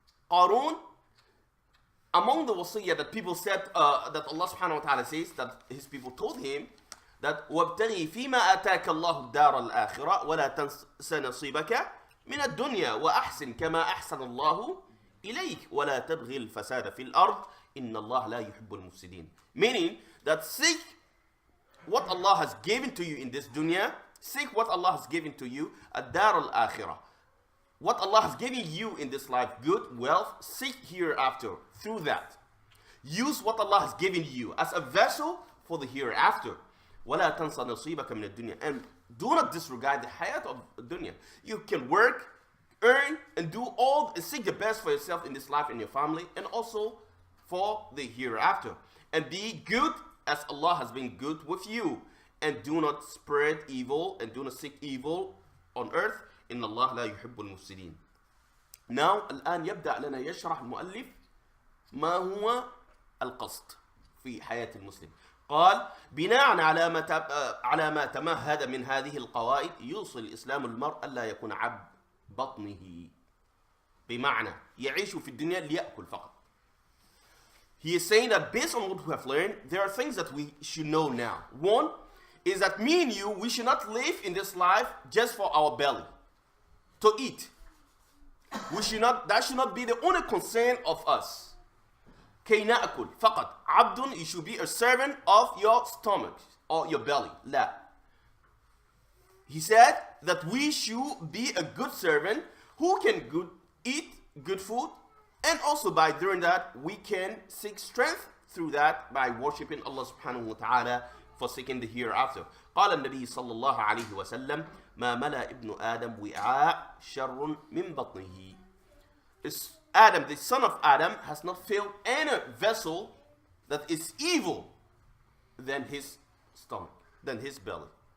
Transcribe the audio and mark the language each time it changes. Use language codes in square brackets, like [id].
[en] Qarun, among the wasiyah that people said, that Allah subhanahu wa ta'ala says, that his people told him, that [ar] وَابْتَغِي فِي مَا أَتَاكَ اللَّهُ الدَّارَ الْآخِرَةَ وَلَا تَنْسَ نَصِيبَكَ مِنَ الدُّنْيَا وَأَحْسِنْ كَمَا أَحْسَنَ اللَّهُ إِلَيْكَ وَلَا تَبْغِي الْفَسَادَ فِي الْأَرْضِ إِنَّ اللَّهَ لَا يُحِبُّ الْمُفْسِدِينَ. [en] Meaning that seek what Allah has given to you in this dunya, seek what Allah has given to you at Dar al-Akhirah. What Allah has given you in this life, good, wealth, seek hereafter through that. Use what Allah has given you as a vessel for the hereafter. [ar] وَلَا تَنْسَ نَصِيبَكَ مِنَ الدُّنْيَا, [en] and do not disregard the hayat of dunya. You can work, earn, and do all, seek the best for yourself in this life and your family, and also for the hereafter. And be good as Allah has been good with you. And do not spread evil, and do not seek evil on earth. [ar] إن الله لا يحب المفسدين. Now, الآن يبدأ لنا يشرح المؤلف ما هو القصد في حياة المسلم. قال بناء على ما تمهد من هذه القواعد يوصي الإسلام المرء ألا يكون عبد بطنه، بمعنى يعيش في الدنيا ليأكل فقط. [en] He is saying that based on what we have learned, there are things that we should know now. One is that me and you, we should not live in this life just for our belly, to eat. That should not be the only concern of us. [ar] كي نأكل فقط. [en] عبد, you should be a servant of your stomach or your belly. [ar] لا. [en] He said that we should be a good servant who can eat good food, and also by doing that we can seek strength through that by worshipping Allah subhanahu wa ta'ala, for seeking the hereafter. [ar] قال النبي صلى الله عليه وسلم ما ملأ ابن آدم وعاء شر من بطنه. [en] Adam, the son of Adam, has not filled any vessel that is evil than his stomach, than his belly.